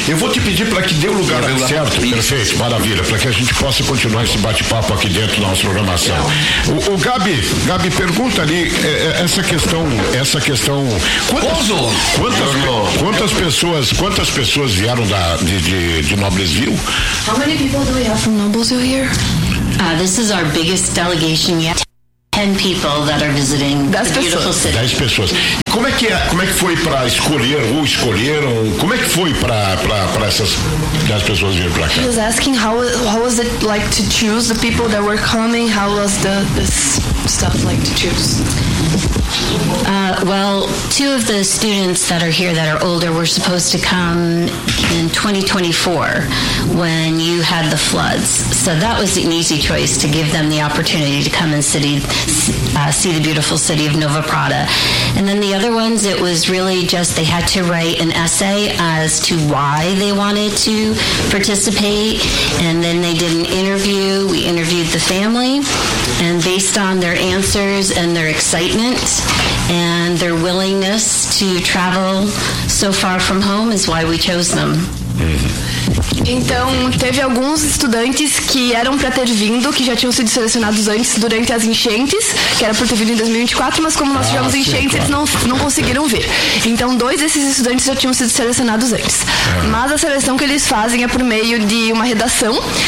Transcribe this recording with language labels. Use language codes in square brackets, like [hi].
[pt] Eu vou te pedir para que dê o lugar certo, perfeito, maravilha, para que a gente possa continuar esse bate-papo aqui dentro da nossa programação. O Gabi, pergunta ali essa questão, quantas pessoas vieram de Noblesville? [en] How many people do we have from Noblesville here? This is our biggest delegation yet. 10 people that are visiting [pt] Dez [en] the beautiful [pt] pessoas. [en] City. [pt] 10 pessoas. Como é que foi para escolher, ou escolheram, como é que foi para essas 10 pessoas virem para cá? [en] He was asking how was it like to choose the people that were coming, how was this stuff like to choose? Well, two of the students that are here that are older were supposed to come in 2024 when you had the floods. So that was an easy choice to give them the opportunity to come and see the beautiful city of Nova Prata. And then the other ones, it was really just they had to write an essay as to why they wanted to participate. And then they did an interview. We interviewed the family. And based on their answers and their excitement and their willingness to travel so far from home is why we chose them. [pt] Então, teve alguns estudantes que eram para ter vindo, que já tinham sido selecionados antes, durante as enchentes, que era para ter vindo em 2024, mas como nós tivemos enchentes, eles não conseguiram vir. Então, dois desses estudantes já tinham sido selecionados antes. Mas a seleção que eles fazem é por meio de uma redação.